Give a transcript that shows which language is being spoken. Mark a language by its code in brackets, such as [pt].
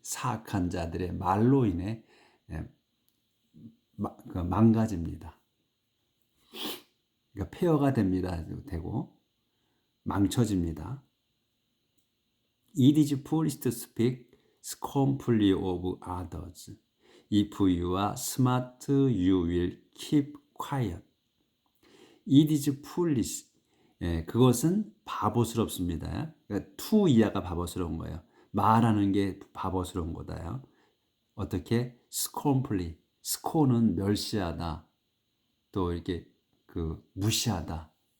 [ko] 사악한 자들의 말로 인해 망가집니다. 그러니까 폐허가 됩니다. 되고 망쳐집니다. [en] It is foolish to speak scornfully of others. If you are smart, you will keep quiet. It is foolish. [ko] 그것은 바보스럽습니다. 그러니까 to 이하가 바보스러운 거예요. 말하는 게 바보스러운 거다요. 어떻게? scornfully. scorn은 멸시하다. 또 이렇게 무시하다.